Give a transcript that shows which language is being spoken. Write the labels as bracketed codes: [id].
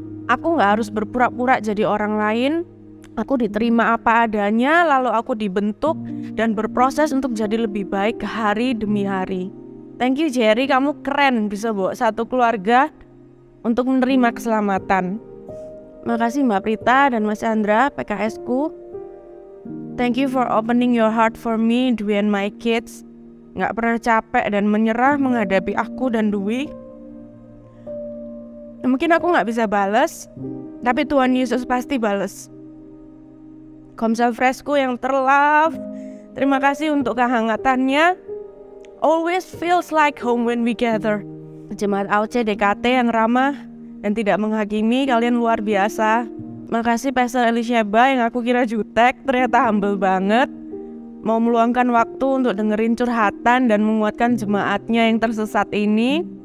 [id] Aku gak harus berpura-pura jadi orang lain. Aku diterima apa adanya, lalu aku dibentuk dan berproses untuk jadi lebih baik hari demi hari. [en] Thank you [id] Jerry, kamu keren bisa bawa satu keluarga untuk menerima keselamatan. Makasih Mbak Prita dan Mas Andra, PKS-ku. [en] Thank you for opening your heart for me, Dwi and my kids. [id] Gak pernah capek dan menyerah menghadapi aku dan Dwi. Mungkin aku gak bisa balas, tapi Tuhan Yesus pasti balas. Komsel Freshku yang terlove, terima kasih untuk kehangatannya. [en] Always feels like home when we gather. [id] Jemaat AOC DKT yang ramah dan tidak menghakimi, kalian luar biasa. Makasih Pastor Elisheba yang aku kira jutek, ternyata humble banget. Mau meluangkan waktu untuk dengerin curhatan dan menguatkan jemaatnya yang tersesat ini.